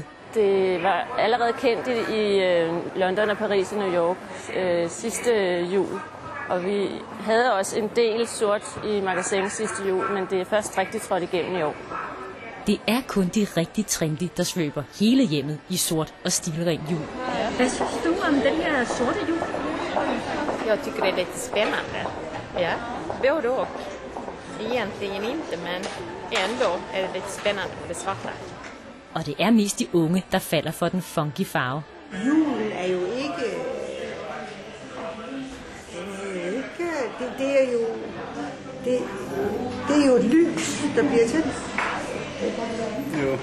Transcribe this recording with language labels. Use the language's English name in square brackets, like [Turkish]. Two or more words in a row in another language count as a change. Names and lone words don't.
[Danish] Det var allerede kendt i London og Paris og New York sidste jul. Og vi havde også en del sort i Magasin sidste jul, men det er først rigtig trådt igennem i år. Det er kun de rigtig trendy, der svøber hele hjemmet i sort og stilren jul. Hvad synes du om den her sorte jul? [Swedish] Jag tycker det är lite spännande. Ja, både och. Egentligen inte, men ändå är det lite spännande med det svarta. [Danish] Og det er mest de unge, der falder for den funky farve. Julen er jo ikke... Det er jo et lys, der bliver til. Jo.